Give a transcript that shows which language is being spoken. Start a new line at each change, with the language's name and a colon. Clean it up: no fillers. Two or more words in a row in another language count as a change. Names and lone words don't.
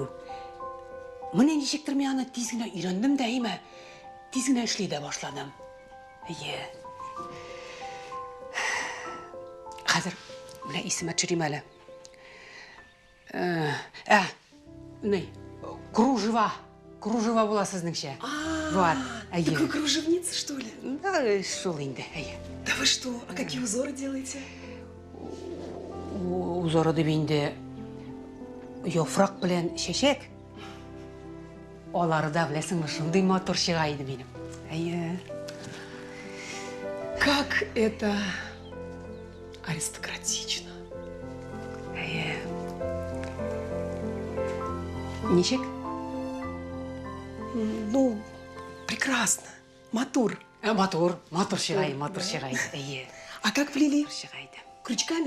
Tatar: Менә ничектер мин аны тиз генә өйрәндем дә, әйме? Тиз генә эшли дә башладым. Хәзер менә исемә төшерим әле. Кружева була сезнеңчә.
Russian: Вот. Так вы кружевница, что ли?
Tatar: Да, шул инде.
Russian: Да вы что? А какие узоры делаете?
Tatar: Узоры дип инде яфрак белән чәчәк. Алары да беләсеңме, шундый матур чыга иде минем.
Russian: Как это аристократично.
Tatar: Ничек?
Russian: Ну, прекрасно.
Tatar: Матур. Матур чыгай.
Russian: А как плели? Крючками?